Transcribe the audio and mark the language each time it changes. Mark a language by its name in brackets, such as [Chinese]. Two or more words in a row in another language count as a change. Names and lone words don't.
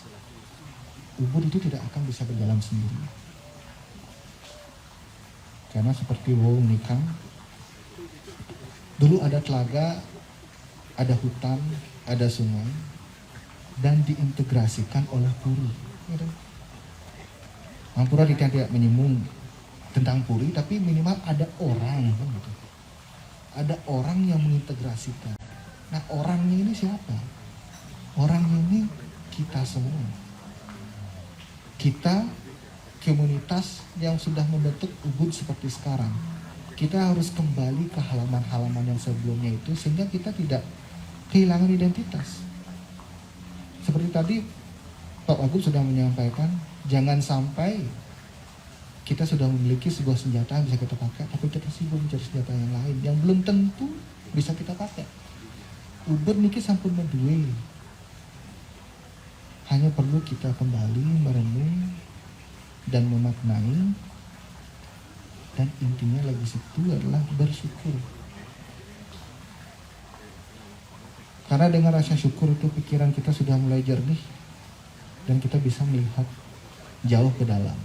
[Indonesian] Ubud itu tidak akan bisa berjalan sendiri. Karena seperti Wau Nikang, dulu ada telaga, ada hutan, ada sungai, dan diintegrasikan oleh puri. Ampura tidak menyinggung tentang puri, tapi minimal ada orang, kan gitu. Ada orang yang mengintegrasikan. Nah orangnya ini siapa? Orangnya ini kita semua. Kita komunitas yang sudah membentuk Ubud seperti sekarang. Kita harus kembali ke halaman-halaman yang sebelumnya itu sehingga kita tidak kehilangan identitas. Seperti tadi Pak Wagub sudah menyampaikan, jangan sampai kita sudah memiliki sebuah senjata yang bisa kita pakai, tapi kita sibuk mencari senjata yang lain yang belum tentu bisa kita pakai. [Balinese] Ubud niki sampun menduwe. [Indonesian] Hanya perlu kita kembali merenung dan memaknai, dan intinya lagi situ adalah bersyukur. Karena dengan rasa syukur itu pikiran kita sudah mulai jernih dan kita bisa melihat jauh ke dalam.